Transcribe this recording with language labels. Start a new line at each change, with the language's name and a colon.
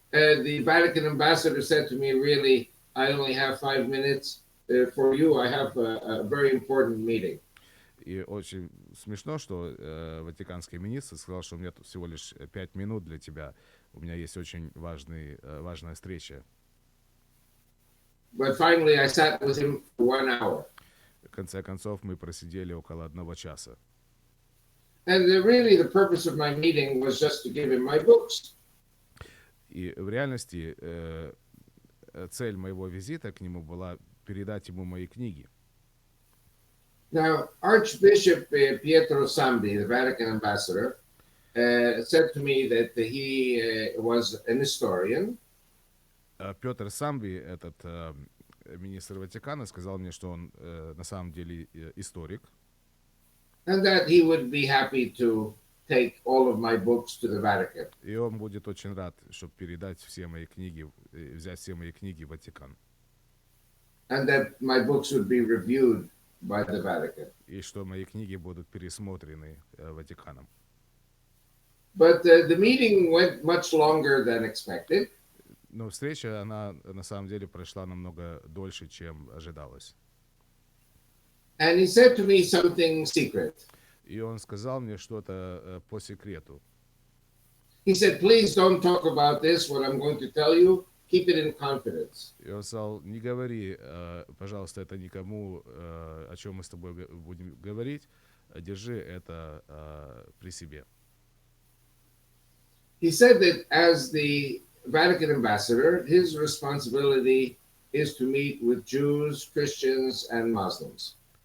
English: The Vatican ambassador said to me, "Really, I only have 5 minutes for you. I have a very important meeting."
Russian: И очень смешно, что ватиканский министр сказал, что у меня тут всего лишь 5 минут для тебя. У меня есть очень важная встреча.
English: But finally, I sat with him for 1 hour.
Russian: В конце концов, мы просидели около 1 часа.
English: And really, the purpose of my meeting was just to give him my books.
Russian: И в реальности цель моего визита к нему была передать ему мои книги.
English: Now, Archbishop Pietro Sambi, the Vatican ambassador, said to me that he was an historian.
Russian: Петр Самби, этот министр Ватикана, сказал мне, что он на самом деле историк.
English: And that he would be happy to take all of my books to the Vatican.
Russian: И он будет очень рад, чтобы передать все мои книги, взять все мои книги в Ватикан.
English: And that my books would be reviewed by the Vatican.
Russian: И что мои книги будут пересмотрены Ватиканом.
English: But the meeting went much longer than expected.
Russian: Но встреча, она на самом деле прошла намного дольше, чем ожидалось.
English: And he said to me something secret.
Russian: И он сказал мне что-то по секрету.
English: He said, "Please don't talk about this, what I'm going to tell you. Keep it in confidence."
Russian: И он сказал, не говори, пожалуйста, это никому, о чем мы с тобой будем говорить. Держи это при себе.
English: He said that as the Vatican ambassador, his responsibility is to meet with Jews, Christians, and Muslims.